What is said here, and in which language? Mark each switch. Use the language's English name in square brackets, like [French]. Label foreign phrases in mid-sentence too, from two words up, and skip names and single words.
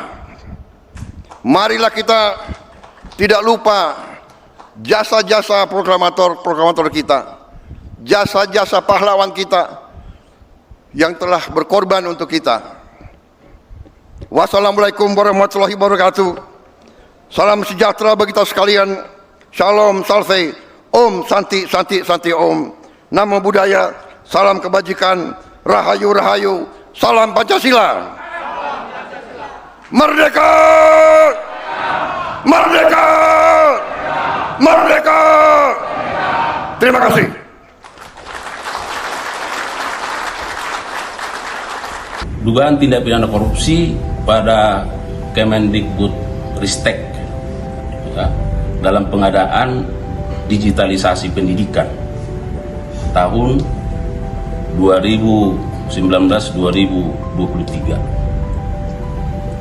[Indonesian] Marilah kita tidak lupa jasa-jasa proklamator kita, jasa-jasa pahlawan kita yang telah berkorban untuk kita. [Arabic] والسلام عليكم ورحمة الله وبركاته. [Indonesian] Salam sejahtera bagi kita sekalian. Shalom, [Sanskrit] salve, ॐ शान्तिः शान्तिः शान्तिः ॐ. [Pali] Namo Buddhaya, [Indonesian] salam kebajikan, rahayu, rahayu, salam Pancasila. Merdeka! Merdeka! Merdeka! Terima kasih. Dugaan tindak pidana korupsi pada Kemendikbud Ristek ya, dalam pengadaan digitalisasi pendidikan tahun 2019-2023.